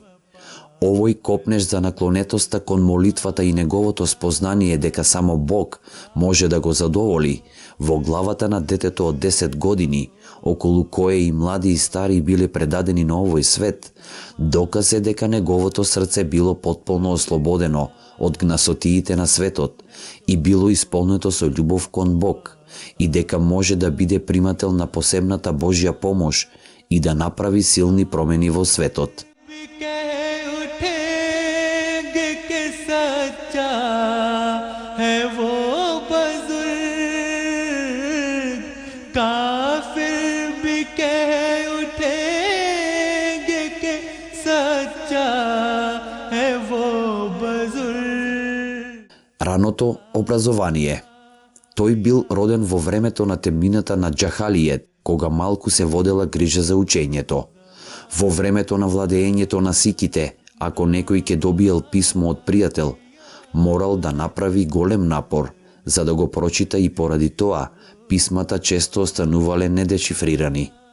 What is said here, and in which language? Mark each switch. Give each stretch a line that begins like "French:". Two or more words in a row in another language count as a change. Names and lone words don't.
Macedonian: Овој копнеш за наклонетоста кон молитвата и неговото спознание дека само Бог може да го задоволи во главата на детето од 10 години, околу кое и млади и стари биле предадени на овој свет, доказ е дека неговото срце било потполно ослободено од гнасотиите на светот и било исполнето со љубов кон Бог, и дека може да биде примател на посебната Божја помош и да направи силни промени во светот.
Urdu: سچا ہے وہ بزرگ، کافر بھی کہہ اٹھیں گے کہ سچا ہے وہ بزرگ.
Macedonian: Раното образование. Тој бил роден во времето на темнината на џахалијет, кога малку се водела грижа за учењето. Во времето на владеењето на сиките, ако некој ќе добиел писмо од пријател, морал да направи голем напор за да го прочита, и поради тоа писмата често останувале недешифрирани.